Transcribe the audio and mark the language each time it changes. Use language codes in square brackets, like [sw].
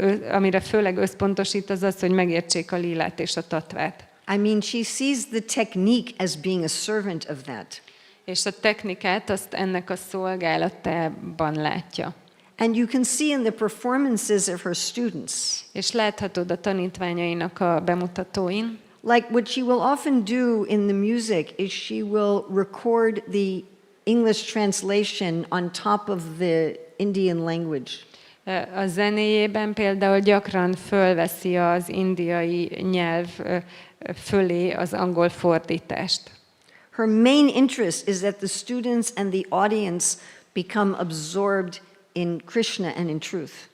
[hu] Amire főleg összpontosít, az az, hogy megértsék a lilát és a tatvát. [en] I mean, she sees the technique as being a servant of that. [hu] És a technikát azt ennek a szolgálatában látja. [en] And you can see in the performances of her students, [hu] És láthatod a tanítványainak a bemutatóin, [en] like what she will often do in the music is she will record the English translation on top of the Indian language. [hu] a zenéjében például gyakran fölveszi az indiai nyelv fölé az angol fordítást. [en] Her main interest is that the students and the audience become absorbed in Krishna and in truth.